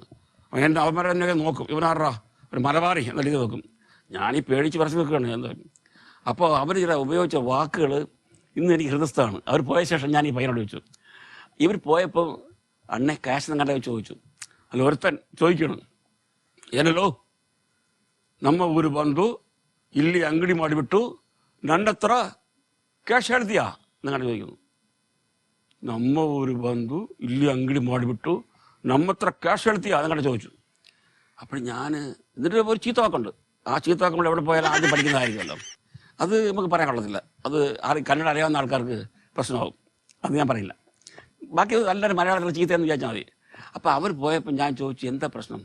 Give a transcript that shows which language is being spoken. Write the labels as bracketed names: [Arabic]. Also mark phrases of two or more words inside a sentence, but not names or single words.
[Malayalam] എൻ്റെ അവന്മാരെ തന്നെ നോക്കും, ഇവനാറാ ഒരു മലബാറി എന്ന രീതി നോക്കും. ഞാനീ പേടിച്ച് പരസ്യം നിൽക്കുകയാണ് എന്തായാലും. അപ്പോൾ അവർ ചില ഉപയോഗിച്ച വാക്കുകൾ ഇന്ന് എനിക്ക് ഹൃദയസ്ഥമാണ്. അവർ പോയ ശേഷം ഞാൻ ഈ പയ്യനോട് ചോദിച്ചു. ഇവർ പോയപ്പോൾ അണ്ണെ ക്യാഷ് നിങ്ങളുടെ ചോദിച്ചു. അല്ല ഒരുത്തൻ ചോദിക്കണം, [Kannada] ಏನಲ್ಲೋ ನಮ್ಮ ಊರು ಬಂದು ಇಲ್ಲಿ ಅಂಗಡಿ ಮಾಡಿಬಿಟ್ಟು ನನ್ನ ಹತ್ರ ಕ್ಯಾಶ್ ಹೇಳ್ತೀಯಾ [Malayalam] നിങ്ങളുടെ ചോദിക്കുന്നു. [Kannada] ನಮ್ಮ ಊರು ಬಂದು ಇಲ್ಲಿ ಅಂಗಡಿ ಮಾಡಿಬಿಟ್ಟು ನಮ್ಮ ಹತ್ರ ക്യാഷ് ಹೇಳ್ತೀಯಾ [Malayalam] നിങ്ങളുടെ ചോദിച്ചു. അപ്പോൾ ഞാൻ എന്നിട്ട് ഒരു ചീത്ത വാക്കുണ്ട്. ആ ചീത്ത വാക്കുമ്പോൾ എവിടെ പോയാലും ആദ്യം പഠിക്കുന്നതായിരിക്കുമല്ലോ. അത് നമുക്ക് പറയാൻ കൊള്ളത്തില്ല. അത് കന്നഡ അറിയാവുന്ന ആൾക്കാർക്ക് പ്രശ്നമാകും. അത് ഞാൻ പറയില്ല. ബാക്കി നല്ലൊരു മലയാളത്തിൽ ചീത്തയെന്ന് വിചാരിച്ചാൽ മതി. അപ്പോൾ അവർ പോയപ്പോൾ ഞാൻ ചോദിച്ചു എന്താ പ്രശ്നം?